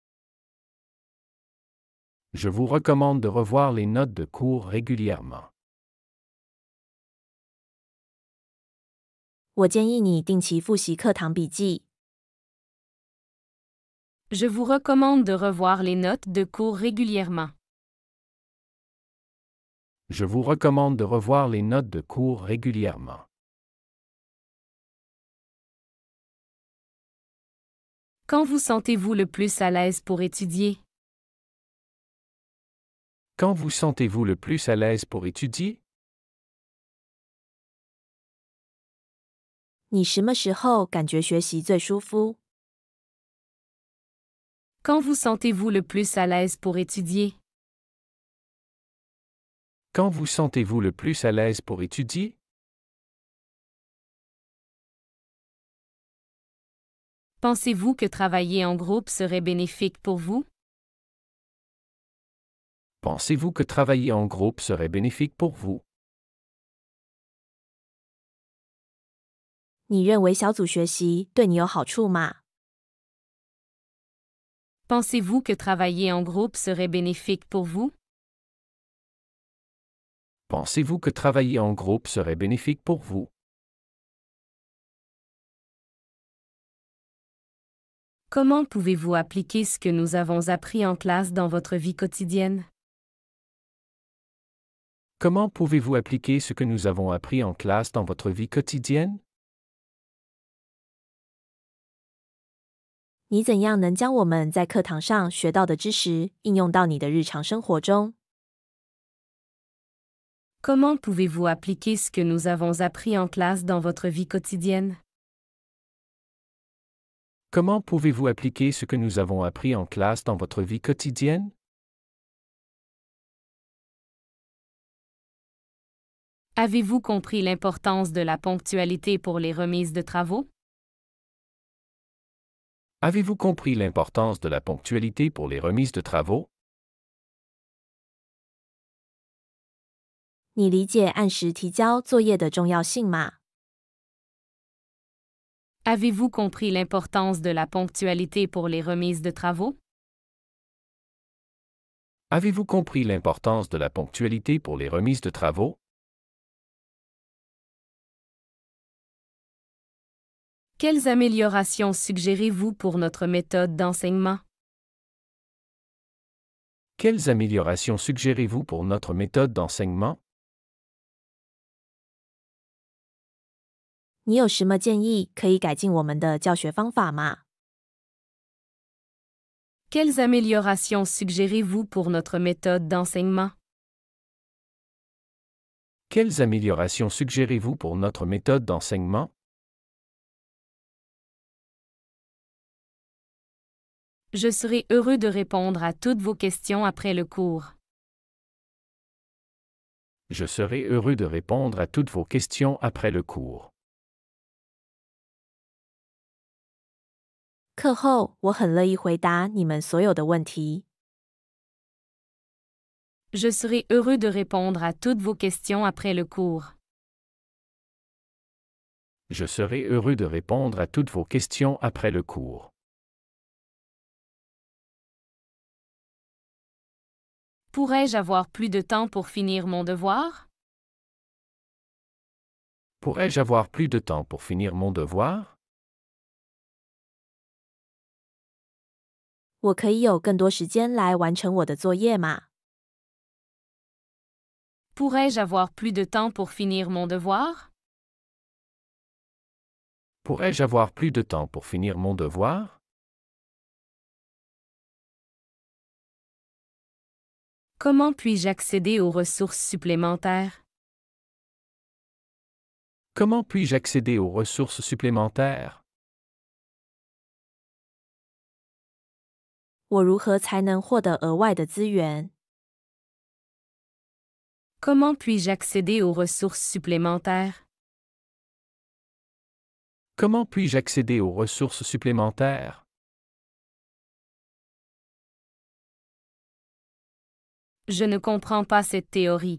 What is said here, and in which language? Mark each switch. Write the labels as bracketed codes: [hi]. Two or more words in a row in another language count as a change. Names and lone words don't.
[fr] Je vous recommande de revoir les notes de cours régulièrement. [zh] 我建议你定期复习课堂笔记。 [fr] Je vous recommande de revoir les notes de cours régulièrement. Je vous recommande de revoir les notes de cours régulièrement. Quand vous sentez-vous le plus à l'aise pour étudier? Quand vous sentez-vous le plus à l'aise pour étudier? [zh] 你什么时候感觉学习最舒服？ [fr] Quand vous sentez-vous le plus à l'aise pour étudier? Quand vous sentez-vous le plus à l'aise pour étudier? Pensez-vous que travailler en groupe serait bénéfique pour vous? Pensez-vous que travailler en groupe serait bénéfique pour vous? [zh] 你认为小组学习对你有好处吗？ [fr] Pensez-vous que travailler en groupe serait bénéfique pour vous? Pensez-vous que travailler en groupe serait bénéfique pour vous? Comment pouvez-vous appliquer ce que nous avons appris en classe dans votre vie quotidienne? Comment pouvez-vous appliquer ce que nous avons appris en classe dans votre vie quotidienne? [zh] 你怎样能将我们在课堂上学到的知识应用到你的日常生活中？ [fr] Comment pouvez-vous appliquer ce que nous avons appris en classe dans votre vie quotidienne? Comment pouvez-vous appliquer ce que nous avons appris en classe dans votre vie quotidienne? Avez-vous compris l'importance de la ponctualité pour les remises de travaux? Avez-vous compris l'importance de la ponctualité pour les remises de travaux? [zh] 你理解按时提交作业的重要性吗？ [fr] Avez-vous compris l'importance de la ponctualité pour les remises de travaux? Avez-vous compris l'importance de la ponctualité pour les remises de travaux? Quelles améliorations suggérez-vous pour notre méthode d'enseignement? Quelles améliorations suggérez-vous pour notre méthode d'enseignement? [zh] 你有什么建议可以改进我们的教学方法吗？ [fr] Quelles améliorations suggérez-vous pour notre méthode d'enseignement? Quelles améliorations suggérez-vous pour notre méthode d'enseignement? Je serai heureux de répondre à toutes vos questions après le cours. Je serai heureux de répondre à toutes vos questions après le cours. [zh] 课后我很乐意回答你们所有的问题。 [fr] Je serai heureux de répondre à toutes vos questions après le cours. Je serai heureux de répondre à toutes vos questions après le cours. Pourrais-je avoir plus de temps pour finir mon devoir? Pourrais-je avoir plus de temps pour finir mon devoir? [zh] 我可以有更多时间来完成我的作业吗？ [fr] Pourrais-je avoir plus de temps pour finir mon devoir? Pourrais-je avoir plus de temps pour finir mon devoir? Comment puis-je accéder aux ressources supplémentaires? Comment puis-je accéder aux ressources supplémentaires? [zh] 我如何才能获得额外的资源？ [fr] Comment puis-je accéder aux ressources supplémentaires? Comment puis-je accéder aux ressources supplémentaires? Je ne comprends pas cette théorie.